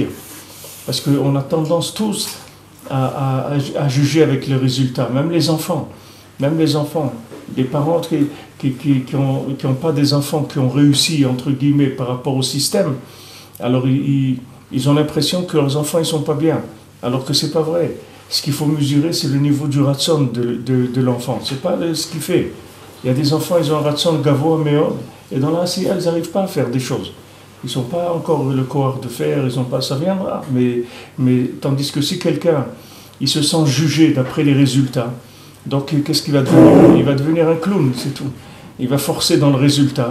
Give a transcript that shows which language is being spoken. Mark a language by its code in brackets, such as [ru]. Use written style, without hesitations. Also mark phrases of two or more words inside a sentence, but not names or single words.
[fr] Parce qu'on a tendance tous à juger avec les résultats, même les enfants, les parents qui n'ont pas des enfants qui ont réussi, entre guillemets, par rapport au système, alors ils ont l'impression que leurs enfants ne sont pas bien, alors que ce n'est pas vrai. Ce qu'il faut mesurer, c'est le niveau du ratson de l'enfant. C'est pas ce qu'il fait. Il y a des enfants, ils ont un [he] רצון גבוה מאוד, [fr] et dans la ACA, ils n'arrivent pas à faire des choses. Ils n'ont pas encore le corps de faire, ils n'ont pas, ça viendra. Mais tandis que si quelqu'un, il se sent jugé d'après les résultats, donc qu'est-ce qu'il va devenir? Il va devenir un clown, c'est tout. Il va forcer dans le résultat.